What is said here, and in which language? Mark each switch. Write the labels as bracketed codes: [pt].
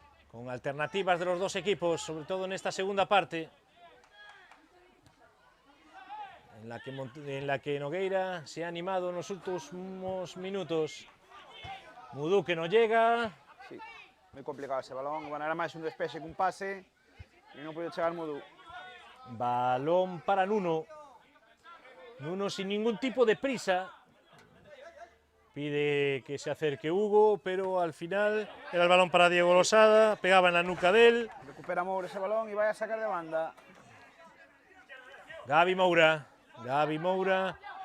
[es] Con alternativas de los dos equipos, sobre todo en esta segunda parte. En la que Nogueira se ha animado en los últimos minutos. Mudú que no llega. [gl] sí, moi complicado ese balón. Bueno, era máis un despexe que un pase e non puido chegar Mudú. [es] Balón para Nuno. Nuno sin ningún tipo de prisa. Pide que se acerque Hugo, pero al final era el balón para Diego Losada. Pegaba en la nuca de él. [gl] Recupera Moura ese balón e vai a sacar de banda. Gabi Moura.